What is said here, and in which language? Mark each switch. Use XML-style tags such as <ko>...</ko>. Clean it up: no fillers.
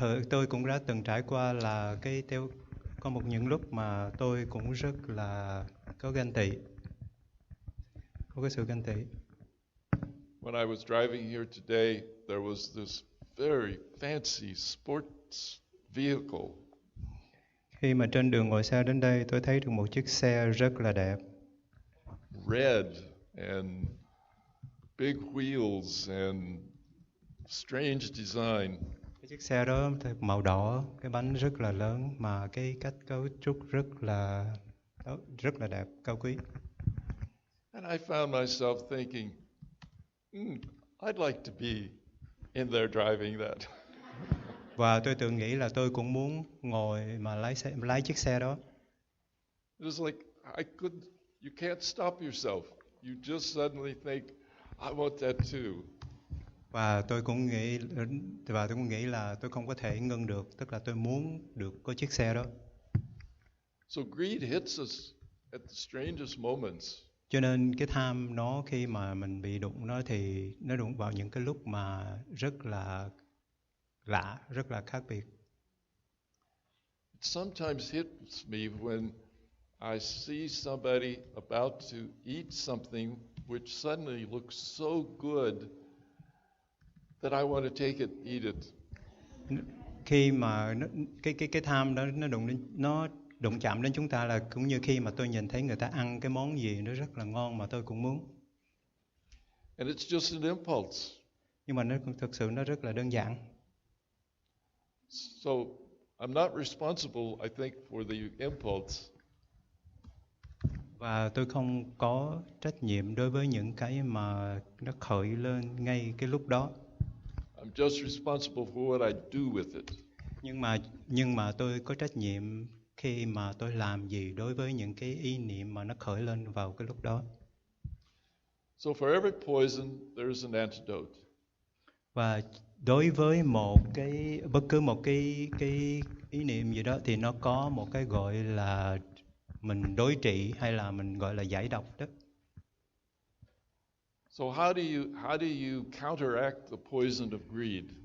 <vi>Tôi cũng đã từng trải qua là có những lúc mà tôi cũng rất là có ganh tị, có cái sự ganh tị.</vi> <en>When I was driving here today, there was this very fancy sports vehicle.</en> <vi>Khi mà trên đường ngồi xe đến đây, tôi thấy được một chiếc xe rất là đẹp.</vi> <en>Red and big wheels and strange design.</en> <vi>Cái chiếc xe đó màu đỏ, cái bánh rất là lớn, mà cái cách cấu trúc rất là đẹp, cao quý.</vi> <en>And I found myself thinking, I'd like to be in there driving that.</en> <vi>Và tôi tự nghĩ là tôi cũng muốn ngồi mà lái chiếc xe đó.</vi> <en>It was like you can't stop yourself. You just suddenly think, I want that too.</en> <vi>Và tôi cũng nghĩ là tôi không có thể ngưng được, tức là tôi muốn được có chiếc xe đó.</vi> <en>So greed hits us at the strangest moments.</en> <vi>Cho nên cái tham nó, khi mà mình bị đụng nó thì nó đụng vào những cái lúc mà rất là lạ, rất là khác biệt.</vi> <en>It sometimes hits me when I see somebody about to eat something which suddenly looks so good that I want to take it, eat it.</en> <vi>Khi mà cái tham đó nó đụng đến, nó đụng chạm đến chúng ta là cũng như khi mà tôi nhìn thấy người ta ăn cái món gì nó rất là ngon mà tôi cũng muốn.</vi> <en>And it's just an impulse.</en> <vi>Nhưng mà thực sự nó rất là đơn giản.</vi> <en>So I'm not responsible, I think, for the impulse.</en> <vi>Và tôi không có trách nhiệm đối với những cái mà nó khởi lên ngay cái lúc đó.</vi> <en>I'm just responsible for what I do with it.</en> <vi>Nhưng mà tôi có trách nhiệm khi mà tôi làm gì đối với những cái ý niệm mà nó khởi lên vào cái lúc đó.</vi> <en>So for every poison, there's an antidote.</en> <vi>Và đối với bất cứ một cái ý niệm gì đó thì nó có một cái gọi là mình đối trị hay là mình gọi là giải độc đó.</vi> <en>So how do you counteract the poison of greed?</en>